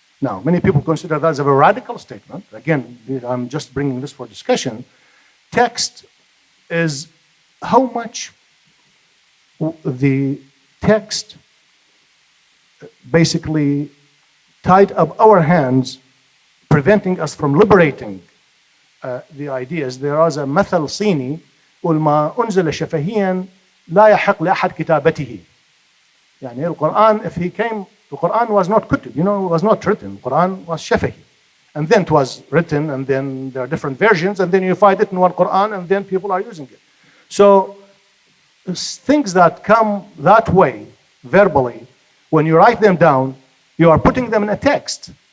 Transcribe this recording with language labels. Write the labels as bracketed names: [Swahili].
[English] Now, many people consider that as a very radical statement. Again, I'm just bringing this for discussion. Text is how much the text basically tied up our hands, preventing us from liberating the ideas. There is a [Arabic] مثل صيني يقول ما أنزل شفهيا لا يحق لأحد كتابته. يعني القرآن, [English] if he came, the Quran was not kutub, it was not written. The Quran was shafahi. And then it was written, and then there are different versions, and then you find it in one Quran, and then people are using it. So things that come that way, verbally, when you write them down, you are putting them in a text.